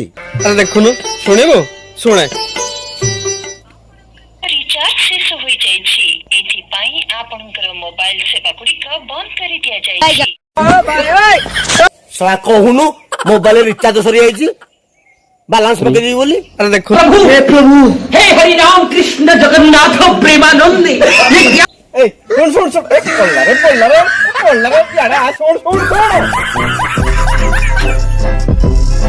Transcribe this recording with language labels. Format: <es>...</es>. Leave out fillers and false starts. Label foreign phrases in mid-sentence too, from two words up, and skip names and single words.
<or>ଆରେ ଦେଖୁନୁ, ଶୁଣିବୁ? ଶୁଣେ। ରିଚାର୍ଜ ଶେଷ ହୋଇଯାଇଛି, ଏଥିପାଇଁ ଆପଣଙ୍କର ମୋବାଇଲ ସେବା ଗୁଡ଼ିକ ବନ୍ଦ କରି ଦିଆଯାଇଛି। ଶଳା କହୁନୁ ମୋବାଇଲ ରିଚାର୍ଜ ସରିଯାଇଛି, ବାଲାନ୍ସ ପକେଇଦେବି ବୋଲି। ଆରେ ଦେଖୁ</or> <hi>हे प्रभु, हे हरि राम कृष्ण जगन्नाथ प्रेमानंद।</hi> <or>ଏଇ ଶୁଣ ଶୁଣ ଶୁଣ, ପଡିଲା ରେ ଇଆଡେ ଆ, ଶୁଣ ଶୁଣ ଶୁଣ।</or>